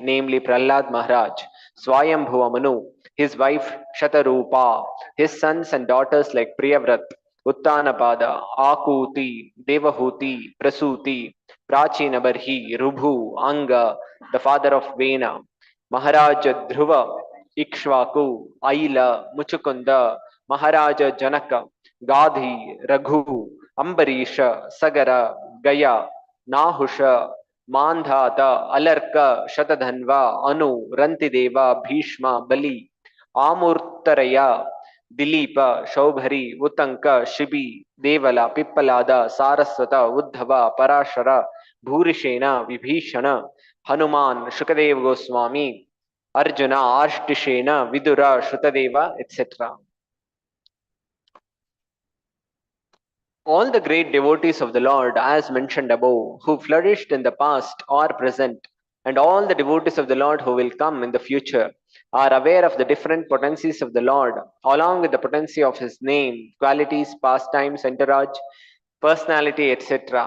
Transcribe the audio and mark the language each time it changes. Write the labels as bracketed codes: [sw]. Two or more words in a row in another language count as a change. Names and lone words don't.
[en] namely Prahlad Maharaj, Swayambhuva Manu, his wife Shatarupa, his sons and daughters like Priyavrat, Uttanapada, Akuti, Devahuti, Prasuti, Prachinabarhi, Rubhu, Anga, the father of Vena, Maharaja Dhruva, Ikshvaku, Aila, Muchukunda, Maharaja Janaka, Gadhi, Raghu, Ambarisha, Sagara, Gaya, Nahusha, Mandhata, Alarka, Shatadhanva, Anu, Rantideva, Bhishma, Bali, Amurtaraya, Dilipa, Shaubhari, Utanka, Shibi, Devala, Pippalada, Saraswata, Uddhava, Parashara, Bhurishena, Vibhishana, Hanuman, Shukadev Goswami, Arjuna, Arstishena, Vidura, Shrutadeva, etc. All the great devotees of the Lord, as mentioned above, who flourished in the past or present, and all the devotees of the Lord who will come in the future, are aware of the different potencies of the Lord, along with the potency of His name, qualities, pastimes, entourage, personality, etc.